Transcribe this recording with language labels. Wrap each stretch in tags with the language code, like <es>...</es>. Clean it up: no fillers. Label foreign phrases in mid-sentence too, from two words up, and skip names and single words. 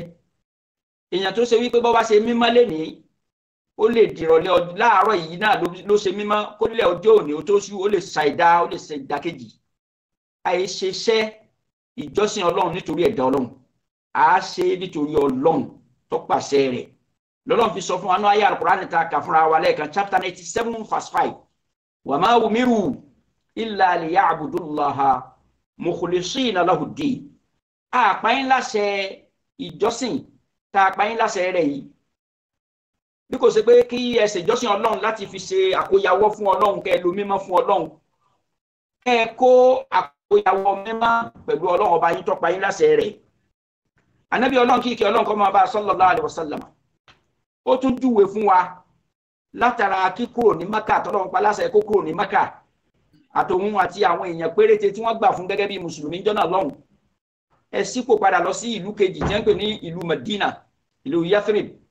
<yo>èèyàn tó ṣe wípé bó bá ṣe mímọ́ lénìí ó lè dìrọ̀lẹ́ láàárọ̀ yìí náà ló ṣe mímọ́ kó lè ọjọ́ òní ó tó ṣú ó lè ṣàìdá ó lè ṣe ìdákejì. àìṣeṣẹ́ ìjọsìn Ọlọ́run nítorí ẹ̀dá Ọlọ́run a ṣe nítorí Ọlọ́run tó pàṣẹ rẹ̀ lọ́lọ́run fi sọ fún wa ní àyá Al-Qur'an ta kà fúnra wa lẹ́ẹ̀kan</yo> <en>chapter 97 verse 5</en> <ar>وما أمروا إلا ليعبدوا الله مخلصين له الدين.</ar> <yo>àpáyín láṣẹ ìjọsìn tá a pàyín láṣẹ rẹ̀ yìí bí kò ṣe pé kí ẹ ṣe ìjọsìn Ọlọ́run láti fi ṣe àkóyawọ́ fún Ọlọ́run kẹ́ lo mímọ́ fún Ọlọ́run kẹ́ kó àkóyawọ́ mímọ́ pẹ̀lú Ọlọ́run ọba yín tó pàyín láṣẹ rẹ̀. Ànábì Ọlọ́run kí ìkẹ́ Ọlọ́run kó máa bá</yo> <ar>صلى الله عليه وسلم</ar> <yo>ó tún júwe fún wa látara kíkúrò ní Mákà tọ́lọ́run pa láṣẹ kó kúrò ní Mákà àtòun àti àwọn èèyàn péréte tí wọ́n gbà fún gẹ́gẹ́ bí mùsùlùmí jọ́nà lọ́hùn ẹ sípò padà lọ sí ìlú kejì tí wọ́n pè ní ìlú Madina ìlú Yathrib.</yo>